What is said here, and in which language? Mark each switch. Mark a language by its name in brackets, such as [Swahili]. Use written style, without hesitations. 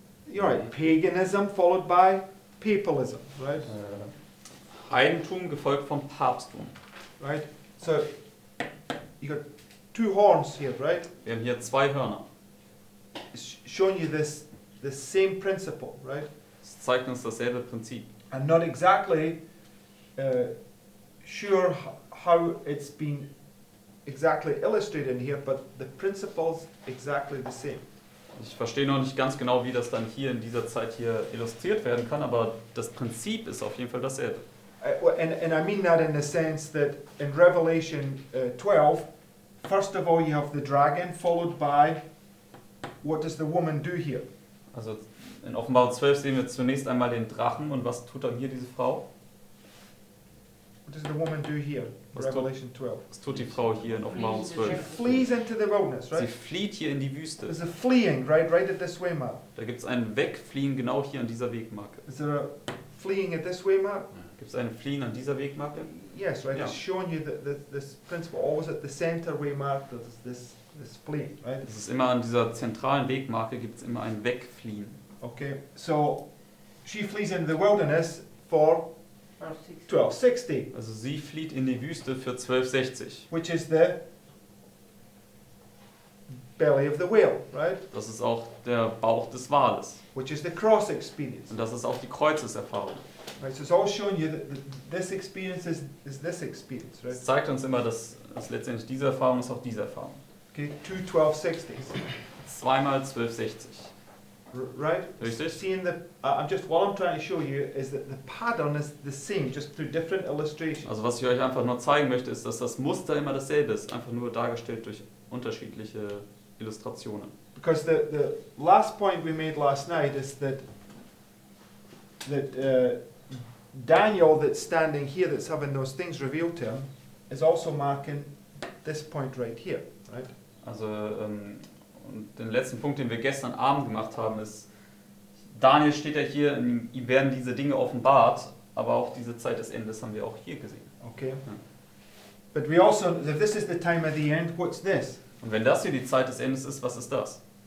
[English] You're right, paganism followed by papalism, right? [German] Heidentum gefolgt vom Papsttum. [English] Right? So, you got two horns here, right? [German] Wir haben hier zwei Hörner. [English] It's showing you the same principle, right? [German] Das zeigt uns dasselbe Prinzip. [English] I'm not exactly sure how it's been exactly illustrated in here, but the principle's exactly the same. [German] Ich verstehe noch nicht ganz genau, wie das dann hier in dieser Zeit hier illustriert werden kann, aber das Prinzip ist auf jeden Fall dasselbe. [English] And I mean that in the sense that in Revelation 12, first of all you have the dragon, followed by, what does the woman do here? [German] Also in Offenbarung 12 sehen wir zunächst einmal den Drachen und was tut dann hier diese Frau? [English] What does the woman do here? [German] Was tut- [English] Revelation 12. [German] Was tut die Frau hier in Offenbarung [English] She [German] 12? [English] flees into the wilderness, [German] Sie [English] right? [German] flieht hier in die Wüste. [English] There's a fleeing, right at this way mark. [German] Da gibt es ein Wegfliehen genau hier an dieser Wegmarke. [English] Is there a fleeing at this way mark? [German] Gibt es ein Fliehen an dieser Wegmarke? [English] Yes, right. Yeah. It's showing you that this principle always at the center way mark. There's this fleeing, right? [German] Es ist immer an dieser zentralen Wegmarke gibt es immer ein Wegfliehen. [English] Okay, so she flees into the wilderness for 1260, [German] Also sie flieht in die Wüste für 1260. [English] which is the belly of the whale, right? [German] Das ist auch der Bauch des Wales. [English] Which is the cross experience. [German] Und das ist auch die Kreuzeserfahrung. [English] Right, so it's all showing you that this experience is this experience, right? [German] Es zeigt uns immer, dass letztendlich diese Erfahrung ist auch diese Erfahrung. [English] Okay, two 1260s, [German] Zweimal 1260. [English] right? [German] Richtig? [English] Seeing what I'm trying to show you is that the pattern is the same, just through different illustrations. [German] Also was ich euch einfach nur zeigen möchte, ist, dass das Muster immer dasselbe ist, einfach nur dargestellt durch unterschiedliche Illustrationen. [English] Because the last point we made last night is that Daniel, that's standing here, that's having those things revealed to him, is also marking this point right here, right? [German] Also und den letzten Punkt, den wir gestern Abend gemacht haben, ist, Daniel steht ja hier, ihm werden diese Dinge offenbart, aber auch diese Zeit des Endes haben wir auch hier gesehen. [English] Okay. But we also, if this is the time of the end, what's this? [German] Und wenn das hier die Zeit des Endes ist, was ist das?